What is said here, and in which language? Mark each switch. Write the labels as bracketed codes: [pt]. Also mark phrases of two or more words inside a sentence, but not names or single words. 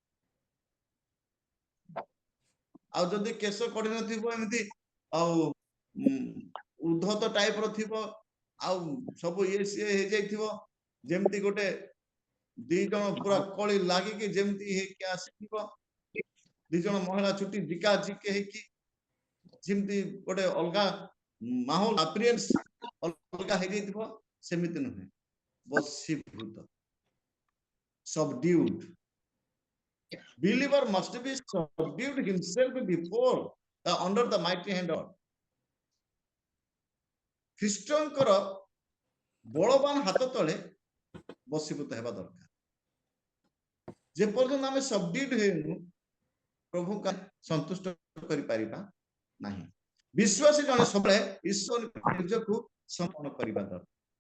[or] ଆଉ ଯଦି କେଶ କଢି ନଥିବ, ଏମିତି ଆଉ ଉଦ୍ଧତ ଟାଇପ ର ଥିବ, ଆଉ ସବୁ ଇଏ ସିଏ ହେଇଯାଇଥିବ, ଯେମିତି ଗୋଟେ ଦି ଜଣ ପୁରା କଳି ଲାଗିକି ଯେମିତି ହେଇକି ଆସିଥିବ, ଦି ଜଣ ମହିଳା ଛୁଟି ଝିକା ଝିକେ ହେଇକି ଯେମିତି ଗୋଟେ ଅଲଗା ମାହୋଲ ଆପିରିଏନ୍ସ ଅଲଗା ହେଇଯାଇଥିବ, ସେମିତି ନୁହେଁ। ବଶୀଭୂତ, [en] subdued. Believer must be subdued himself before under the mighty hand of God. [or] ଖ୍ରୀଷ୍ଟଙ୍କର ବଳବାନ ହାତ ତଳେ ବଶୀଭୂତ ହେବା ଦରକାର। ଯେପର୍ଯ୍ୟନ୍ତ ଆମେ ସବଡ୍ୟୁଡ ହେଇନୁ, ପ୍ରଭୁଙ୍କୁ ସନ୍ତୁଷ୍ଟ କରିପାରିବା ନାହିଁ। ବିଶ୍ୱାସୀ ଜଣେ ସବୁବେଳେ ଈଶ୍ୱର ନିଜକୁ ସମର୍ପଣ କରିବା ଦରକାର।